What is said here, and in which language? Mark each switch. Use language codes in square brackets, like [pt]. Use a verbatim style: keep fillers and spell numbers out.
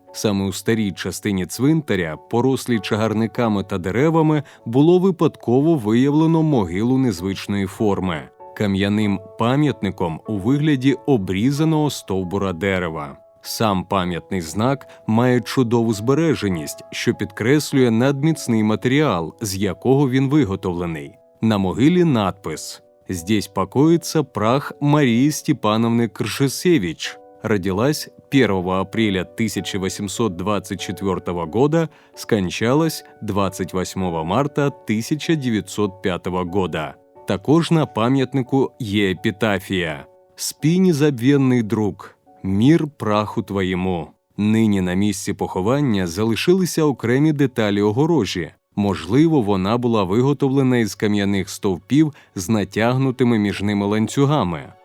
[uk] Саме у старій частині цвинтаря, порослій чагарниками та деревами, було випадково виявлено могилу незвичної форми – кам'яним пам'ятником у вигляді обрізаного стовбура дерева. Сам пам'ятний знак має чудову збереженість, що підкреслює надміцний матеріал, з якого він виготовлений. На могилі надпис [ru] «Здесь [uk] покоїться прах Марії Степановни Кржесевич». [ru] Родилась первого апреля тысяча восемьсот двадцать четвёртого года, скончалась двадцать восьмого марта тысяча девятьсот пятого года. [uk] Також на пам'ятнику є епітафія «Спи, [ru] незабвенний друг, мир праху твоєму». [uk] Нині на місці поховання залишилися окремі деталі огорожі. Можливо, вона була виготовлена із кам'яних стовпів з натягнутими між ними ланцюгами.